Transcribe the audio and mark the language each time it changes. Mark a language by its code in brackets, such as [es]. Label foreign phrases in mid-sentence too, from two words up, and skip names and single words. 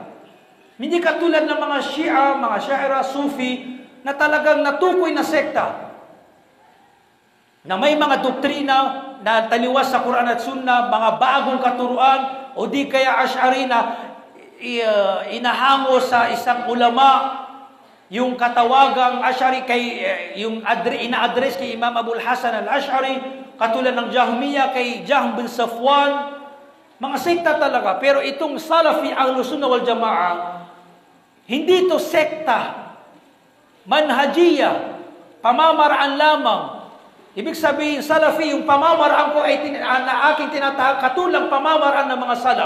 [tl] Hindi katulad ng mga Shia, mga Syaira, Sufi, na talagang natukoy na sekta. Na may mga doktrina na taliwas sa Quran at Sunnah, mga bagong katuruan, o di kaya Ash'ari na inahango sa isang ulama yung katawagang Ash'ari ina-address kay Imam Abul Hasan al-Ash'ari, katulad ng Jahmiya kay Jahm bin Safwan, mga sekta talaga. Pero itong Salafi, Ahlus Sunnah wal Jamaah, hindi ito sekta, manhajiyya, pamamaraan lamang. Ibig sabihin, Salafi, yung pamamaraan ko ay na aking tinatahak, katulang pamamaraan ng mga Salaf.